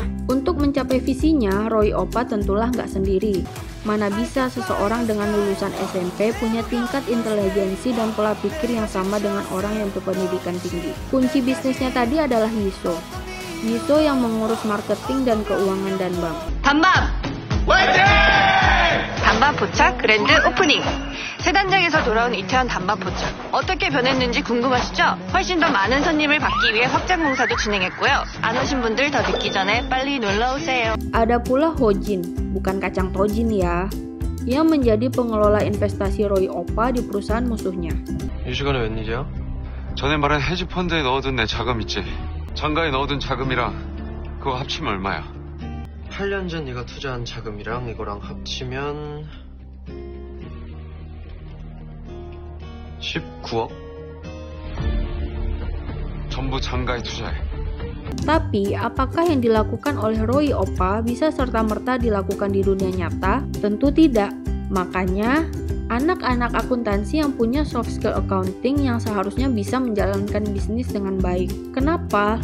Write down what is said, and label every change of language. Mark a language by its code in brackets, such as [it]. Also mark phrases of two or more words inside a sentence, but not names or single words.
[id] Untuk mencapai visinya, Roy Oppa tentulah nggak sendiri. Mana bisa seseorang dengan lulusan SMP punya tingkat intelijensi dan pola pikir yang sama dengan orang yang berpendidikan tinggi. Kunci bisnisnya tadi adalah Yiso. Yiso yang mengurus marketing dan keuangan Danbam. [ko] 단밤! 화이팅! 단밤 포착 그랜드 오프닝! 새 단장에서 돌아온 이태원 단밤 포착. 어떻게 변했는지 궁금하시죠? 훨씬 더 많은 손님을 받기 위해 확장 공사도 진행했고요. 안 오신 분들 더 늦기 전에 빨리 놀러오세요. [id] Ada pula Hojin, bukan kacang tojin ya, yang menjadi pengelola investasi Roy Oppa di perusahaan musuhnya. [ko] 이 시간에 웬일이야? 전에 말한 헤지펀드에 넣어둔 내 자금 있지? 장가에 넣어둔 자금이랑 그거 합치면 얼마야? 8년 전 네가 투자한 자금이랑 이거랑 합치면 19억? 전부 장가에 투자해. [id] Tapi, apakah yang dilakukan oleh Roy Oppa bisa serta-merta dilakukan di dunia nyata? Tentu tidak. Makanya, anak-anak akuntansi yang punya [en] soft skill accounting [id] yang seharusnya bisa menjalankan bisnis dengan baik. Kenapa?